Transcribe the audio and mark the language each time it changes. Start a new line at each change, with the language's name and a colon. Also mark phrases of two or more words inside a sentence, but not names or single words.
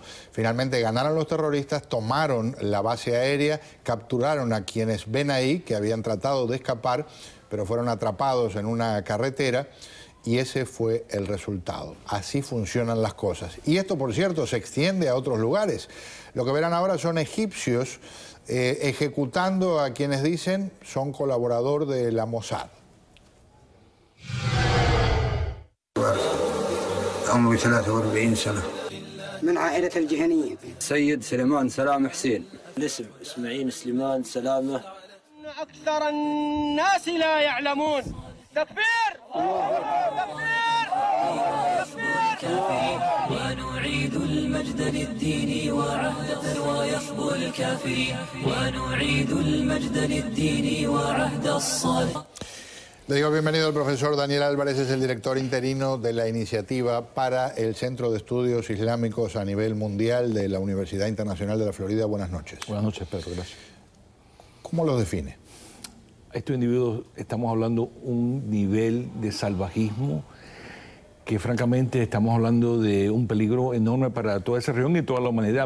Spanish: Finalmente ganaron los terroristas, tomaron la base aérea, capturaron a quienes ven ahí, que habían tratado de escapar, pero fueron atrapados en una carretera. Y ese fue el resultado. Así funcionan las cosas. Y esto, por cierto, se extiende a otros lugares. Lo que verán ahora son egipcios ejecutando a quienes dicen son colaborador de la Mossad.
Arabic: عمري 43 سنة. من عائلة الجهنية. سيد سليمان سلام حسين. الاسم إسماعيل سليمان سلامة. أكثر الناس لا يعلمون. تكبير! تكبير! ونعيد المجد للدين وعهد ويخبو الكافرين ونعيد المجد للدين وعهد الصالح.
Spanish: Le digo bienvenido al profesor Daniel Álvarez, es el director interino de la iniciativa para el Centro de Estudios Islámicos a nivel mundial de la Universidad Internacional de la Florida. Buenas noches. Buenas noches, Pedro, gracias. ¿Cómo los define? Estos individuos, estamos hablando un nivel de salvajismo que francamente estamos hablando de un peligro enorme para toda esa región y toda la humanidad.